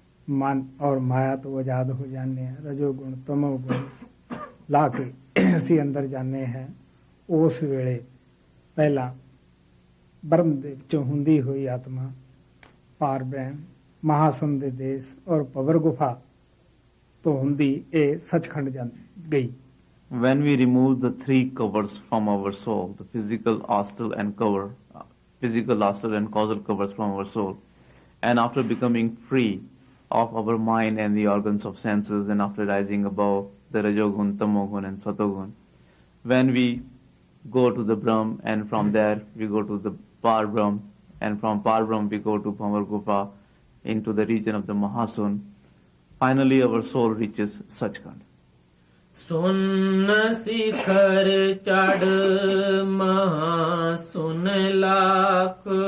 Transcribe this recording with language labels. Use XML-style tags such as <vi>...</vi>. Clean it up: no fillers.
<pa>ਮਨ ਔਰ ਮਾਇਆ ਤੋਂ ਆਜ਼ਾਦ ਹੋ ਜਾਂਦੇ ਹਾਂ। ਰਜੋ ਗੁਣ ਤਮੋ ਗੁਣ ਲਾ ਕੇ ਅਸੀਂ ਅੰਦਰ ਜਾਂਦੇ ਹਾਂ। ਉਸ ਵੇਲੇ ਪਹਿਲਾਂ ਬ੍ਰਹਮ ਦੇ ਵਿੱਚੋਂ ਹੁੰਦੀ ਹੋਈ ਆਤਮਾ ਪਾਰ ਬ੍ਰਹਮ ਮਹਾਸੁਨ ਦੇ ਦੇਸ਼ ਔਰ ਪਵਰ ਗੁਫਾ ਤੋਂ ਹੁੰਦੀ ਇਹ ਸੱਚਖੰਡ ਗਈ।</pa> <en>When we remove the three covers from our soul, the physical, astral and causal covers from our soul, and after becoming free of our mind and the organs of senses, and after rising above the Rajogun, Tamogun and Satogun, when we go to the Brahm, and from there we go to the Par Brahm, and from Par Brahm we go to Bhamar Gufa into the region of the Mahasun. Finally our soul reaches Sachkhand.</en> <hi>ਸੁਨ ਸਿਖਰ ਚੜ ਮਹਾ ਸੁਨ ਲਾਖ</hi>